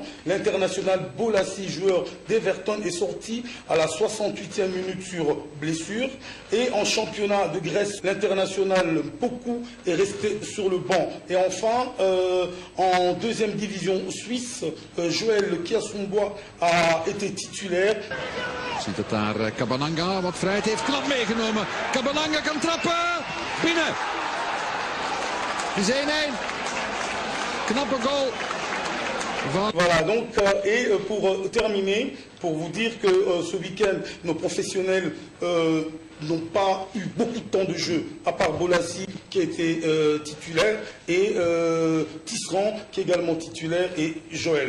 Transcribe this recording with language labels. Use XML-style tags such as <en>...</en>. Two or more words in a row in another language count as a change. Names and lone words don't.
<fr>L'international Bolassi, joueur d'Everton, est sorti à la 68e minute sur blessure. Et en championnat de Grèce, l'international Poku est resté sur le banc. Et enfin, en 2e division suisse, Joël Kiasumbois a été titulaire.</fr> <nl>Ziet het daar Kabananga wat vrijheid heeft knap meegenomen. Kabananga kan trappen. Binnen. Het is 1-1. Knappe goal.</nl> <fr>Voilà, donc, et pour terminer, pour vous dire que ce week-end, nos professionnels n'ont pas eu beaucoup de temps de jeu, à part Bolassi qui était titulaire, et Tisserand qui est également titulaire, et Joël.</fr>